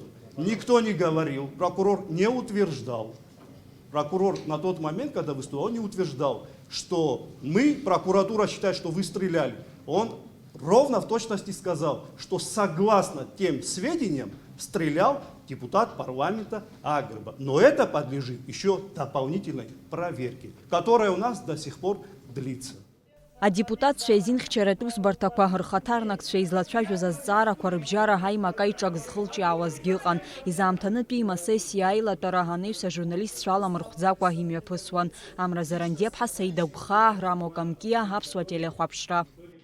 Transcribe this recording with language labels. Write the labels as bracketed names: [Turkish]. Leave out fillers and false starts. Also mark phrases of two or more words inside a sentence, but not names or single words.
[Russian] Никто не говорил, прокурор не утверждал, прокурор на тот момент, когда выступал, не утверждал, что мы, прокуратура считает, что вы стреляли. Он ровно в точности сказал, что согласно тем сведениям стрелял депутат парламента Агрба. Но это подлежит еще дополнительной проверке, которая у нас до сих пор длится. [Abkhazian] Адепутат шеизинхьчаратә усбарҭақәа рхаҭарнакцәа излацәажәоз азҵаарақәа рыбжьара ҳаимак аиҿак зхылҿиаауазгьы ыҟан. Изаамҭанытәи имасесиа аилатәара ҳанаҩс ажурналистцәа аламырхәӡакәа имҩаԥысуан. Амра Заранди-ԥҳа, Саида Гәхаа, Рамо Камкиа, Аԥсуа телехәаԥшра.